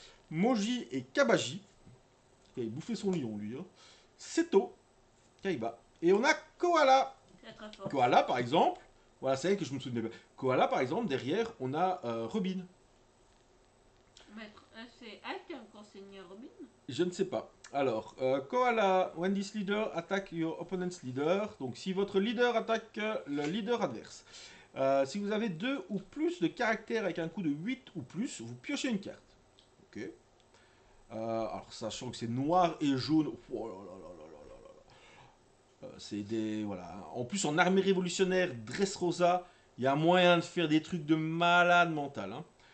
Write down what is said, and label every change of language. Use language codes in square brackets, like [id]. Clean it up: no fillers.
[fr] Moji et Kabaji. Il a bouffé son lion, lui. Hein. Seto, Kaiba. Et on a Koala. Koala, par exemple. Voilà, c'est elle que je me souvenais pas. Koala, par exemple, derrière, on a Robin. Maître, c'est elle qui a encore enseigné Robin. Je ne sais pas. [en] Alors, Koala, when this leader attack your opponent's leader. [fr] Donc, si votre leader attaque le leader adverse. Si vous avez 2 ou plus de caractères avec un coup de 8 ou plus, vous piochez une carte. Ok. Alors, sachant que c'est noir et jaune. Oh là là là là là là là. C'est des. Voilà. En plus, en armée révolutionnaire, Dressrosa, il y a moyen de faire des trucs de malade mental. Hein.